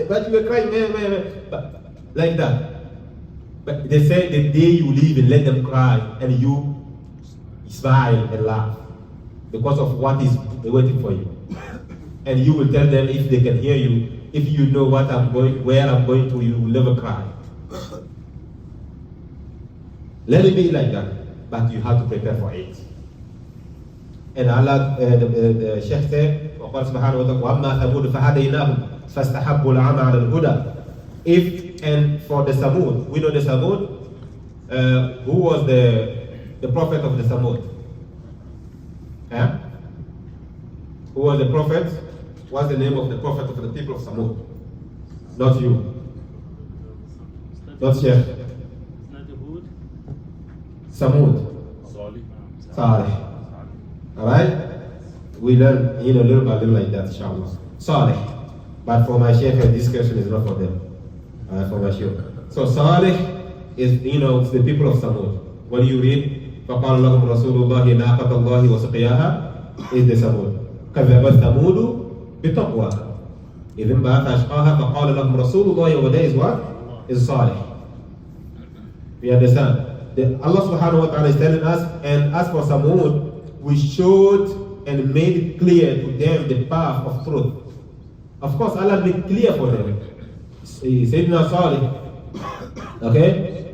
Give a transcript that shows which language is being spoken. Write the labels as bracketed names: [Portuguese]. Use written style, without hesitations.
[English] But you were crying, man. But, like that. But they say the day you leave and let them cry, and you smile and laugh because of what is waiting for you. And you will tell them, if they can hear you, if you know what I'm going, where I'm going to, you will never cry. Let it be like that, but you have to prepare for it. And Allah, the Sheikh said, [Arabic] وقال سبحانه وتعالى وأما ثمود فهديناهم فاستحبوا العمى على الهدى. [English] And for the Samud, we know the Samud, who was the prophet of the Samud? Who was the prophet? What's the name of the prophet of the people of Samud? Not you. Not Sheikh. Samud. Salih. Alright? We learn little by little like that, inshallah. Salih. But for my Sheikh, this question is not for them. For my Sheikh. So Salih is, it's the people of Samud. When you read, [Arabic] فَقَالَ لَهُمْ رَسُولُ اللَّهِ نَاقَةَ اللَّهِ وَسُقْيَاهَا [English] is the Samud. [Arabic] كَذَّبَتْ ثَمُودُ بِتَقْوَاهَا إِذٍ بَعَثَ أَشْقَاهَا فَقَالَ لَهُمْ رَسُولُ اللَّهِ وَذَا [English] is what? Is Salih. We understand? Allah subhanahu wa ta'ala is telling us, and as for Samud, we showed and made it clear to them the path of truth. Of course, Allah made clear for them. Sayyidina Salih, okay?